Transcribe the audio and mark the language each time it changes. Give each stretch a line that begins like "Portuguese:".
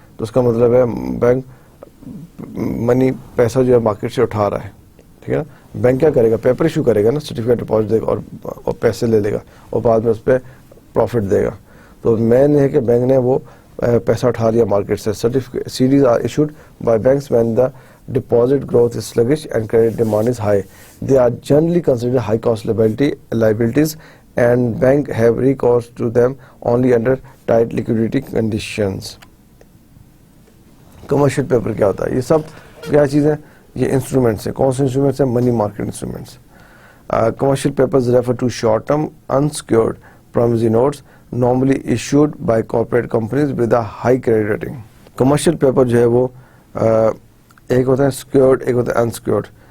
Urdu: تو اس کا مطلب ہے بینک منی پیسہ جو ہے مارکیٹ سے اٹھا رہا ہے. ٹھیک ہے نا. بینک کیا کرے گا, پیپر ایشو کرے گا نا, سرٹیفکیٹ ڈپازٹ دے گا اور پیسے لے گا اور بعد میں اس پہ پروفٹ دے گا. تو مین ہے کہ بینک نے وہ پیسہ اٹھا لیا مارکیٹ سے.
English: CDs are issued by banks when the deposit growth is sluggish and credit demand is high. They are generally considered high cost liabilities and bank have recourse to them only under tight liquidity conditions.
Urdu: Commercial paper کیا ہوتا ہے؟ یہ سب کیا چیزیں؟ یہ instruments ہیں. کون سے انسٹرومنٹس ہیں؟ Money market instruments.
English: Commercial papers refer to short term unsecured promissory notes normally issued by corporate companies with a high credit rating.
Urdu: Commercial paper جو ہے وہ ایک ہوتا ہے سیکیورڈ, ایک ہوتا ہے انسیکیورڈ.